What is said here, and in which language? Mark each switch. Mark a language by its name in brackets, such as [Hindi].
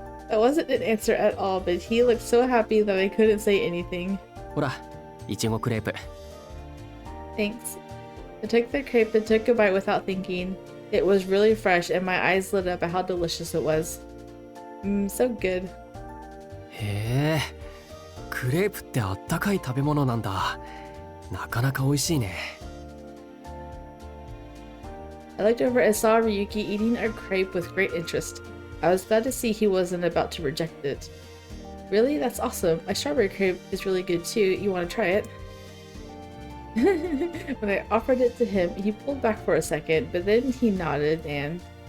[English] That wasn't an answer at all, but he looked so happy that I couldn't say anything. [Japanese] ほら、いちごクレープ。 [English] Thanks. I took the crepe and took a bite without thinking. It was really fresh and my eyes lit up at how delicious it was. So good. [Japanese] へえ、クレープってあったかい食べ物なんだ。なかなか美味しいね。 [English] I looked over and saw Ryuki eating a crepe with great interest. I was glad to see he wasn't about to reject it. Really? That's awesome. My strawberry crepe is really good too. You want to try it? When I offered it to him, he pulled back for a second, but then he nodded and...